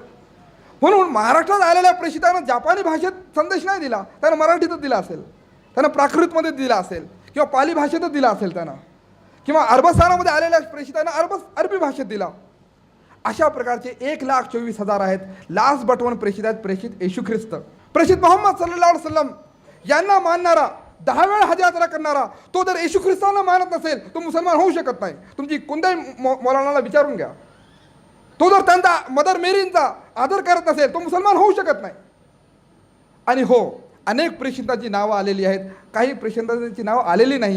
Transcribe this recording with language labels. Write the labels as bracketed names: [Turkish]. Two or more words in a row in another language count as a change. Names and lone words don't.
[Marathi] म्हणून महाराष्ट्रात आलेल्या प्रेषितानं जापानी भाषेत संदेश नाही दिला, त्यानं मराठीतच दिला असेल, त्यानं प्राकृतमध्ये दिला असेल, किंवा पाली भाषेतच दिला असेल त्यानं, किंवा अरबस्थानामध्ये आलेल्या प्रेषितानं अरबी भाषेत दिला. अशा प्रकारचे 1,24,000 आहेत. [English] last but one [Marathi] प्रेषित आहेत प्रेषित येशू ख्रिस्त. प्रेषित मोहम्मद [Arabic] صلى الله عليه وسلم [Marathi] यांना मानणारा, 10 वेळा हज यात्रा करणारा, तो जर येशू ख्रिस्तांना मानत नसेल तो मुसलमान होऊ शकत नाही. तुमची कोणत्याही मौलानाला विचारून घ्या. तो जर त्यांचा मदर मेरींचा आदर करत नसेल तो मुसलमान होऊ शकत नाही. आणि हो, अनेक प्रेषितांची नावं आलेली आहेत, काही प्रेषितांची नावं आलेली नाहीत.